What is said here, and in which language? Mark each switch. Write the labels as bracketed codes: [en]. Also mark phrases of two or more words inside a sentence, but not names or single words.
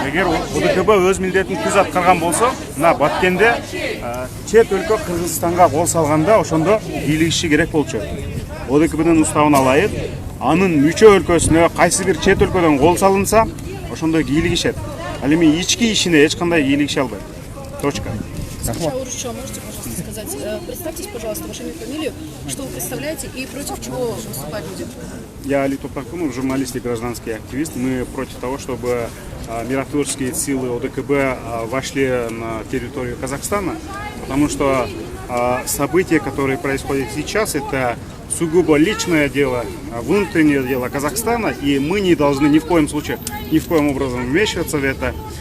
[ky] Эгер ОДКБ өз милдетин түз аткарган болсо, мына Баткенде чет өлкө Кыргызстанга кол салганда ошондо бийлигиши керек болчу. ОДКБнын уставына ылайык, анын мүчө өлкөсүнө кайсы бир чет өлкөдөн кол салынса, ошондо кийлигишет. Ал эми ички ишине эч кандай кийлигише албайт. [ru] Точка. Сначала можете сказать, представьтесь, пожалуйста, вашу фамилию, что вы представляете и против чего выступать будем? Я Али Топракунов, журналист и гражданский активист. Мы против того, чтобы миротворческие силы ОДКБ вошли на территорию Казахстана, потому что события, которые происходят сейчас, это сугубо личное дело, внутреннее дело Казахстана, и мы не должны ни в коем случае, ни в коем образом вмешиваться в это.